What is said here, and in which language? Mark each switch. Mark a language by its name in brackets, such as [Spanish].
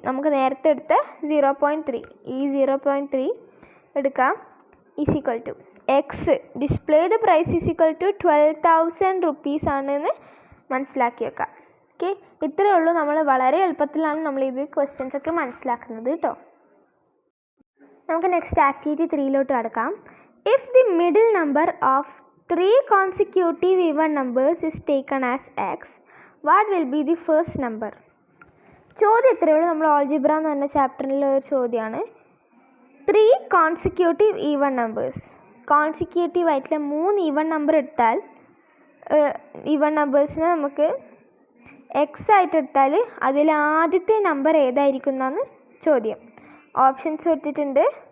[Malayalam] നമുക്ക് നേരത്തെ എടുത്ത 0.3, ഈ 0.3 എടുക്കാം, [English] Is equal to x. Displayed price is equal to 12,000 rupees [Malayalam] ആണെന്ന് മനസ്സിലാക്കി വെക്കാം. ഓക്കെ, ഇത്രയേ ഉള്ളൂ. നമ്മൾ വളരെ എളുപ്പത്തിലാണ് നമ്മളിത് ക്വസ്റ്റ്യൻസ് ഒക്കെ മനസ്സിലാക്കുന്നത് കേട്ടോ. നമുക്ക് നെക്സ്റ്റ് ആക്ടിവിറ്റി 3 കടക്കാം. [English] If the middle number of 3 consecutive even numbers is taken as x, what will be the first number? [Malayalam] ചോദ്യം ഇത്രയേ ഉള്ളൂ. നമ്മൾ ഓൾജിബ്ര എന്ന് പറഞ്ഞ ചാപ്റ്ററിലുള്ള ഒരു ചോദ്യമാണ്. [English] 3 consecutive even numbers, [Malayalam] കോൺസിക്യൂട്ടീവ് ആയിട്ടുള്ള 3 ഈവൺ നമ്പർ എടുത്താൽ, ഈവൺ നമ്പേഴ്സിനെ നമുക്ക് എക്സ് ആയിട്ട് എടുത്താൽ അതിൽ ആദ്യത്തെ നമ്പർ ഏതായിരിക്കും എന്നാണ് ചോദ്യം. ഓപ്ഷൻസ് കൊടുത്തിട്ടുണ്ട്.